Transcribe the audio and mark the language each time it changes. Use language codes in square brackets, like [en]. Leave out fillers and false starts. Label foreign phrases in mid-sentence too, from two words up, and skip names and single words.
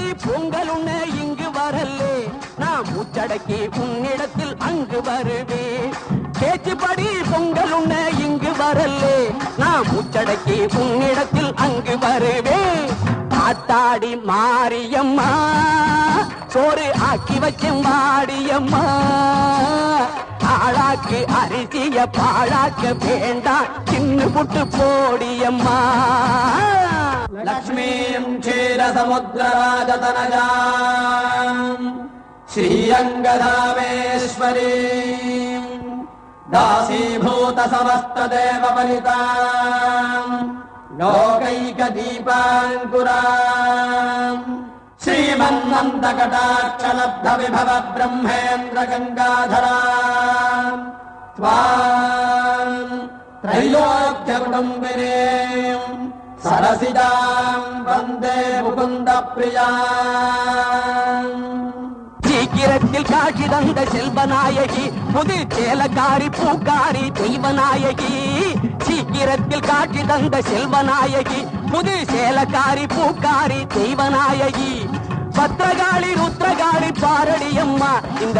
[ta] பொங்கல் உன்ன இங்கு வரல்லே நான் மூச்சடக்கி உன்னிடத்தில் அங்கு வருவேன் பேச்சுப்படி பொங்கல் உன்ன இங்கு வரல்லே நான் மூச்சடக்கி உன்னிடத்தில் அங்கு வருவேன் ஆத்தாடி மாரியம்மா சோறு ஆக்கி வச்சும் வாடியம்மா ஆளாக்கு அரிசிய பாழாக்க வேண்டாம் சின்ன புட்டு போடியம்மா [sa] लक्ष्मीं क्षीरसमुद्रराजतनयां श्रीरङ्गधामेश्वरीं दासीभूत समस्त देव परिताम् लोकैक दीपाङ्कुराम् श्रीमन्नन्दकटाक्ष लब्ध विभव ब्रह्मेन्द्र गङ्गाधराम् त्वाम् त्रैलोक्य कुटुम्बिनीम् सरसिजाम् वन्दे मुकुन्द प्रियाम् [ta] சீக்கிரத்தில் காட்சி தந்த செல்வநாயகி புது சேலக்காரி பூக்காரி தெய்வநாயகி சீக்கிரத்தில் காட்சி தந்த செல்வநாயகி புது சேலக்காரி பூக்காரி தெய்வநாயகி பத்திரகாளி ருத்ரகாளி பாரடியம்மா இந்த